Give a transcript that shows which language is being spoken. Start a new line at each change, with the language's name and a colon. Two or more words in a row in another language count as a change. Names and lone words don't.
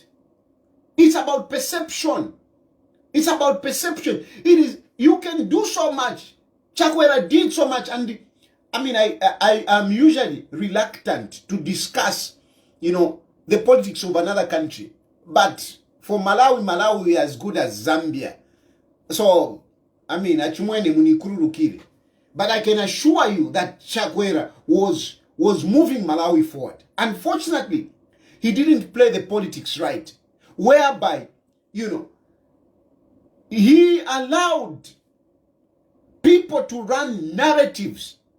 English: It's about perception. It's about perception. You can do so much. Chakwera did so much, and I am usually reluctant to discuss, the politics of another country. But for Malawi is as good as Zambia.
Nyanja: So, achimwene munikururukire.
English: But I can assure you that Chakwera was moving Malawi forward. Unfortunately, he didn't play the politics right, whereby, he allowed people to run narratives.